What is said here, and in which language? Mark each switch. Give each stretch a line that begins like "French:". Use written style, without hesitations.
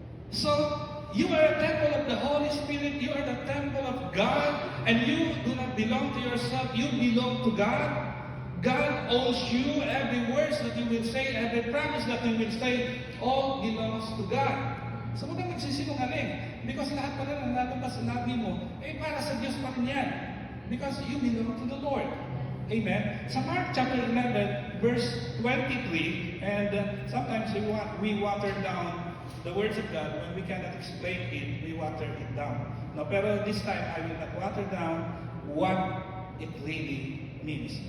English: So, you are a temple of the Holy Spirit. You are the temple of God. And you do not belong to yourself. You belong to God. God owes you. Every word that you will say, every promise that you will say, all belongs to God.
Filipino: So, huwag kang magsisinungaling. Because lahat pala ng lalabas sa labi mo, para sa Diyos pa rin yan.
English: Because you belong to the Lord. Amen. Sa Mark chapter 11, verse 23, and sometimes we water down the words of God. When we cannot explain it, we water it down. No,
Filipino: pero
English: this time, I will not water down what it really means.